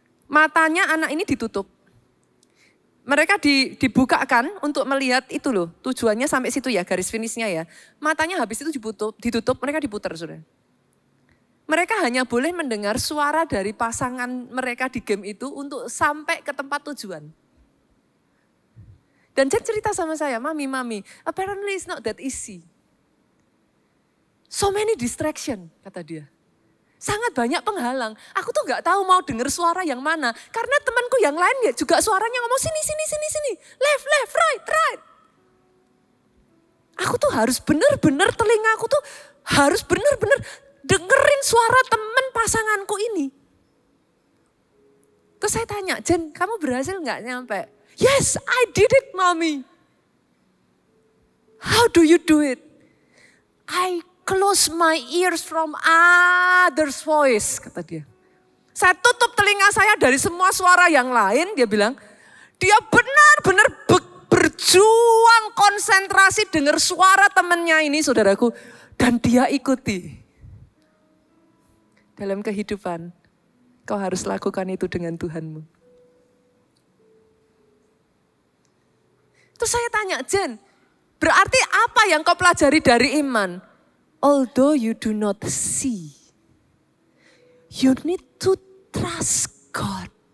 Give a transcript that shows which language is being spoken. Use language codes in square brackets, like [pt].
[id] Matanya anak ini ditutup. Mereka dibukakan untuk melihat itu loh. Tujuannya sampai situ ya, garis finishnya ya. Matanya habis itu ditutup, mereka diputar saudara. Mereka hanya boleh mendengar suara dari pasangan mereka di game itu untuk sampai ke tempat tujuan. Dan Jen cerita sama saya, Mami, [en] apparently it's not that easy. So many distraction, [id] kata dia. Sangat banyak penghalang. Aku tuh gak tahu mau dengar suara yang mana. Karena temanku yang lain ya juga suaranya ngomong sini. [en] Left, right. [id] Aku tuh harus benar-benar telingaku tuh harus benar-benar dengerin suara teman pasanganku ini. Terus saya tanya, Jen kamu berhasil gak nyampe? [en] Yes, I did it, Mami. How do you do it? I close my ears from others' voice, [id] kata dia. Saya tutup telinga saya dari semua suara yang lain, dia bilang. Dia benar-benar berjuang konsentrasi dengar suara temannya ini, saudaraku. Dan dia ikuti. Dalam kehidupan, kau harus lakukan itu dengan Tuhanmu. Terus saya tanya, Jen, berarti apa yang kau pelajari dari iman? [en] Although you do not see, you need to trust God.